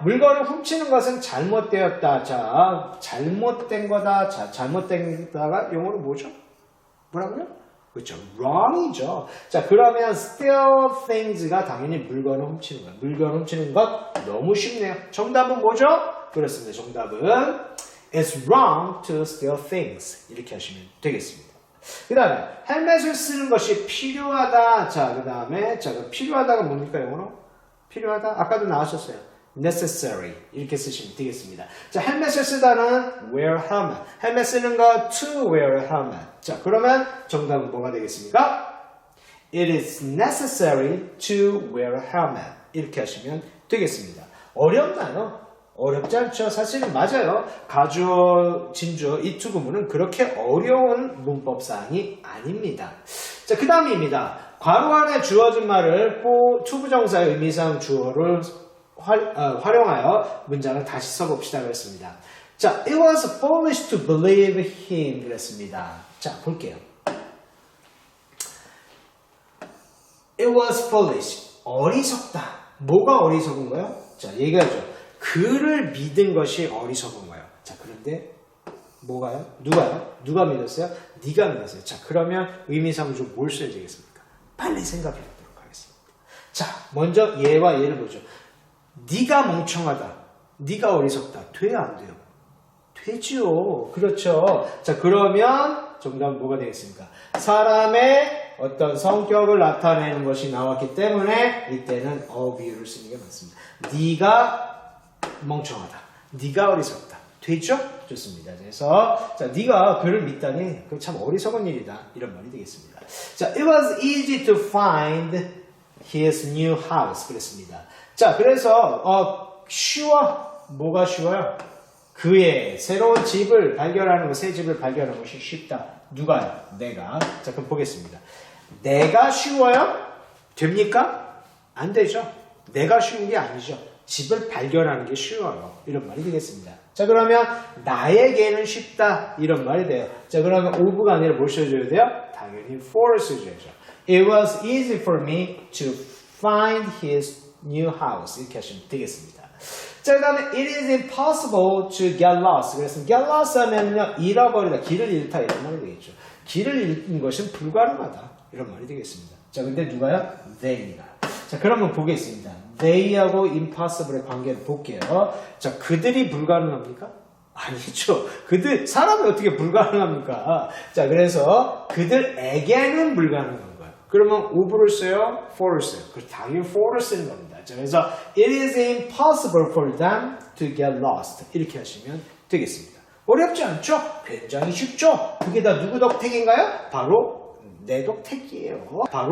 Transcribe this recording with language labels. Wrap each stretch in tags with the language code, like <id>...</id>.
<ko>물건을 훔치는 것은 잘못되었다. 자, 잘못된 거다. 자, 잘못된다가 영어로 뭐죠? 뭐라고요? 그렇죠. wrong이죠. 자, 그러면 steal things가 당연히 물건을 훔치는 거예요. 물건을 훔치는 것 너무 쉽네요. 정답은 뭐죠? 그렇습니다. 정답은</ko> <en>it's wrong to steal things.</en> <ko>이렇게 하시면 되겠습니다. 그 다음에 헬멧을 쓰는 것이 필요하다. 자, 그 다음에 필요하다가 뭡니까 영어로? 필요하다? 아까도 나왔었어요. necessary 이렇게 쓰시면 되겠습니다. 자, 헬멧을 쓰다는 wear helmet. 헬멧 쓰는 거</ko> <en>to wear helmet.</en> <ko>자, 그러면 정답은 뭐가 되겠습니까?</ko> <en>It is necessary to wear helmet.</en> <ko>이렇게 하시면 되겠습니다. 어렵나요? 어렵지 않죠. 사실은 맞아요. 가주어, 진주어 이 두 구문은 그렇게 어려운 문법사항이 아닙니다. 자, 그 다음입니다. 괄호 안에 주어진 말을 투부정사의 의미상 주어를 활용하여 문장을 다시 써봅시다. 그랬습니다.</ko> <en>자, it was foolish to believe him.</en> <ko>그랬습니다. 자, 볼게요.</ko> <en>It was foolish.</en> <ko>어리석다. 뭐가 어리석은 거예요? 자, 얘기하죠. 그를 믿은 것이 어리석은 거예요. 자, 그런데 뭐가요? 누가요? 누가 믿었어요? 네가 믿었어요. 자, 그러면 의미상조 뭘 써야 되겠습니까? 빨리 생각해 보도록 하겠습니다. 자, 먼저 얘와 얘를 보죠. 네가 멍청하다. 네가 어리석다. 돼요, 안 돼요? 되지요. 그렇죠. 자, 그러면 정답은 뭐가 되겠습니까? 사람의 어떤 성격을 나타내는 것이 나왔기 때문에 이때는 어비유를 쓰는 게 맞습니다. 네가 멍청하다. 네가 어리석다. 되죠? 좋습니다. 그래서 자, 네가 그를 믿다니 그건 참 어리석은 일이다. 이런 말이 되겠습니다.</ko> <en>자, it was easy to find his new house.</en> <ko>그랬습니다. 자, 그래서 쉬워. 뭐가 쉬워요? 그의 새로운 집을 발견하는 것, 새 집을 발견하는 것이 쉽다. 누가요? 내가. 자, 그럼 보겠습니다. 내가 쉬워요? 됩니까? 안 되죠. 내가 쉬운 게 아니죠. 집을 발견하는 게 쉬워요. 이런 말이 되겠습니다. 자, 그러면 나에게는 쉽다. 이런 말이 돼요. 자, 그러면 of가 아니라 뭘 써줘야 돼요? 당연히 for 써줘야죠.</ko> <en>It was easy for me to find his new house.</en> <ko>이렇게 하시면 되겠습니다.</ko> <en>자, 그 다음에 it is impossible to get lost.</en> <ko>그래서 get lost 하면요, 잃어버리다, 길을 잃다 이런 말이 되겠죠. 길을 잃는 것은 불가능하다. 이런 말이 되겠습니다. 자, 근데 누가요? they가. 자, 그러면 보겠습니다. they하고 impossible의 관계를 볼게요. 자, 그들이 불가능합니까? 아니죠. 사람이 어떻게 불가능합니까? 자, 그래서 그들에게는 불가능한 거예요. 그러면 of를 써요? for를 써요? 당연히 for를 쓰는 겁니다. 자, 그래서</ko> <en>it is impossible for them to get lost.</en> <ko>이렇게 하시면 되겠습니다. 어렵지 않죠? 굉장히 쉽죠? 그게 다 누구 덕택인가요? 바로 내 덕택이에요.</ko>